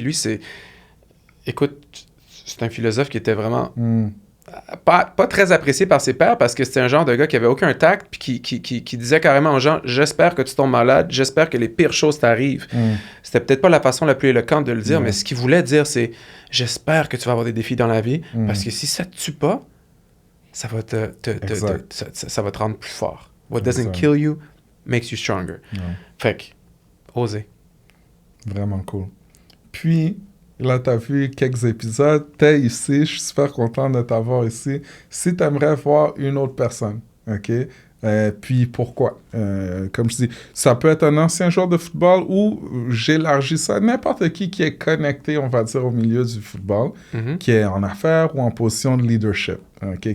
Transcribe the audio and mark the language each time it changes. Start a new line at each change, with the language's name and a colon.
French: Lui, écoute, c'est un philosophe qui était vraiment pas très apprécié par ses pairs parce que c'était un genre de gars qui avait aucun tact puis qui disait carrément aux gens « J'espère que tu tombes malade, j'espère que les pires choses t'arrivent. » C'était peut-être pas la façon la plus éloquente de le dire, mais ce qu'il voulait dire, c'est « J'espère que tu vas avoir des défis dans la vie parce que si ça te tue pas, ça va ça va te rendre plus fort.
English: What doesn't kill you makes you stronger. »
French: Fait que, oser. Vraiment cool. Puis, Là, tu as vu quelques épisodes. Tu es ici. Je suis super content de t'avoir ici. Si tu aimerais voir une autre personne, OK? Puis pourquoi? Comme je dis, ça peut être un ancien joueur de football ou j'élargis ça, n'importe qui est connecté, on va dire, au milieu du football, qui est en affaires ou en position de leadership, OK?